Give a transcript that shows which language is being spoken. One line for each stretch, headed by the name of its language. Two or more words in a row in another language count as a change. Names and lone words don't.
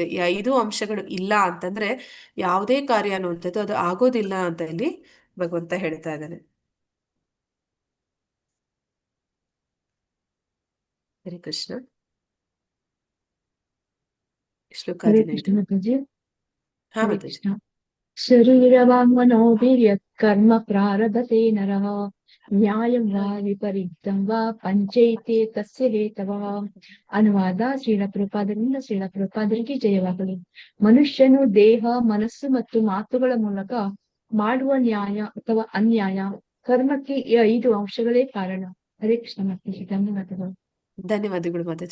Kannada: ಈ 5 ಅಂಶಗಳು ಇಲ್ಲ ಅಂತಂದ್ರೆ ಯಾವುದೇ ಕಾರ್ಯ ಅನ್ನುವಂಥದ್ದು ಅದು ಆಗೋದಿಲ್ಲ ಅಂತ ಇಲ್ಲಿ ಭಗವಂತ ಹೇಳ್ತಾ ಇದ್ದಾನೆ. ಹರೇ ಕೃಷ್ಣ. ಶ್ಲೋಕ ಹರೇ 15. ಕೃಷ್ಣ ಮಾತಾಜಿ. ಹಾ ಹರೇ ಮಾತಾಜಿ.
Sanskrit: ಕೃಷ್ಣ. ಶರೀರವಾಂಗ್ಮನೋಭಿರ್ಯತ್ ಕರ್ಮ ಪ್ರಾರಭತೆ ನರಃ ನ್ಯಾಯಂ ವಾ ವಿಪರೀತಂ ವಾ ಪಂಚೈತೆ ತಸ್ಯ ಹೇತವಃ.
Kannada: ಅನುವಾದ ಶ್ರೀಲ ಪ್ರಭುಪಾದರಿಗೆ ಜಯವಾಗಲಿ. ಮನುಷ್ಯನು ದೇಹ, ಮನಸ್ಸು ಮತ್ತು ಮಾತುಗಳ ಮೂಲಕ ಮಾಡುವ ನ್ಯಾಯ ಅಥವಾ ಅನ್ಯಾಯ ಕರ್ಮಕ್ಕೆ ಈ 5 ಅಂಶಗಳೇ ಕಾರಣ. ಹರೇ ಕೃಷ್ಣ ಮಾತಾಜಿ. ಧನ್ಯವಾದಗಳು. ಧನ್ಯವಾದಗಳು ಮಾತಾಜಿ.